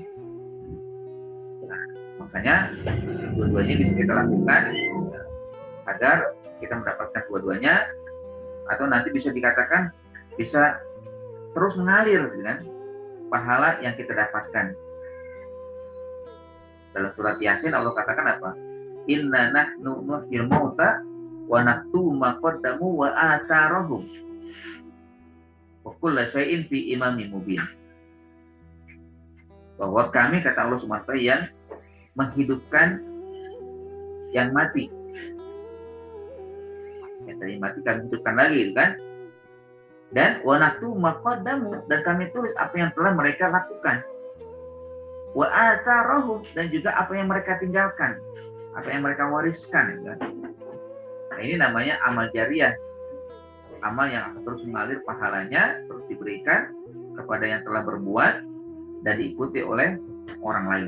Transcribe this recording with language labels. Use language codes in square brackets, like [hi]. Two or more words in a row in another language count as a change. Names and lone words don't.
[id] Nah, makanya dua-duanya bisa kita lakukan agar kita mendapatkan dua-duanya, atau nanti bisa dikatakan bisa terus mengalir dengan pahala yang kita dapatkan. Dalam surat Yasin Allah katakan apa? [ar] إنا نحن نحيي الموتى ونكتب ما قدموا وآثارهم وكل شيء في إمام مبين. [id] Bahwa kami, kata Allah SWT, yang menghidupkan yang mati. Yang tadi mati kami hidupkan lagi, kan? Dan [ar] ونكتب ما قدموا, [id] dan kami tulis apa yang telah mereka lakukan. [ar] وآثارهم, [id] dan juga apa yang mereka tinggalkan, apa yang mereka wariskan, kan? Nah, ini namanya amal jariah, amal yang akan terus mengalir pahalanya, terus diberikan kepada yang telah berbuat dan diikuti oleh orang lain.